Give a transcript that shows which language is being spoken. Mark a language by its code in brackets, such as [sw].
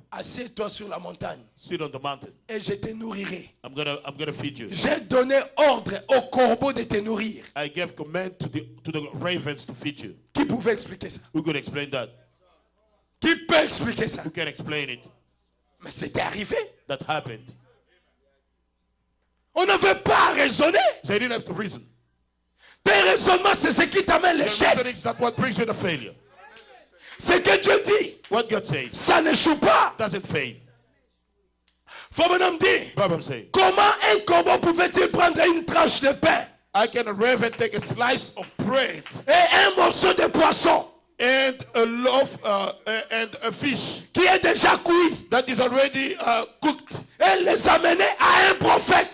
[fr] assieds-toi sur la montagne [en] sit on the mountain. [fr] et je te nourrirai. [en] I'm gonna feed you. [fr] J'ai donné ordre aux corbeaux de te nourrir. [en] I gave command to the ravens to feed you. [fr] Qui pouvait expliquer ça? [en] Who could explain that? [fr] Qui peut expliquer ça? [en] Who can explain it? [fr] Mais c'était arrivé. [en] That happened. [fr] On ne veut pas raisonner. [en] So you didn't have to reason. [fr] Tes raisonnements, c'est ce qui t'amène [en] Your [fr] l'échec. [en] reasoning is not what brings you to failure. [fr] Ce que Dieu dit, [en] What God says [fr] ça n'échoue pas. [en] doesn't fail. [fr] Frère Bonhomme dit, [en] Proverbs say, [fr] comment un corbeau pouvait-il prendre une tranche de pain [en] I can a raven take a slice of bread [fr] et un morceau de poisson [en] and a loaf and a fish [fr] qui est déjà cuit [en] that is already cooked [fr] et les amener à un prophète?